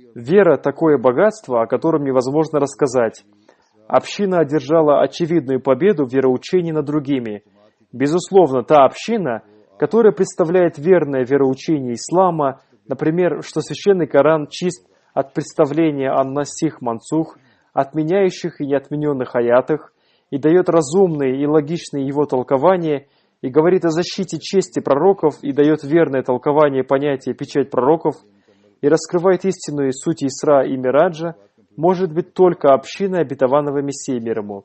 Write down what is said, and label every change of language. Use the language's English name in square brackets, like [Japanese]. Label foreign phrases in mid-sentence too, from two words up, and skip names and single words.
[Russian] Вера — такое богатство, о котором невозможно рассказать. Община одержала очевидную победу в вероучении над другими. Безусловно, та община, которая представляет верное вероучение ислама, например, что священный Коран чист от представления о [Arabic] ناسخ منسوخ, [Russian] отменяющих и неотмененных аятах, и дает разумные и логичные его толкования, и говорит о защите чести пророков, и дает верное толкование понятия печать пророков, и раскрывает истинную суть Исра и Мираджа, может быть только община обетованного Мессии мир ему.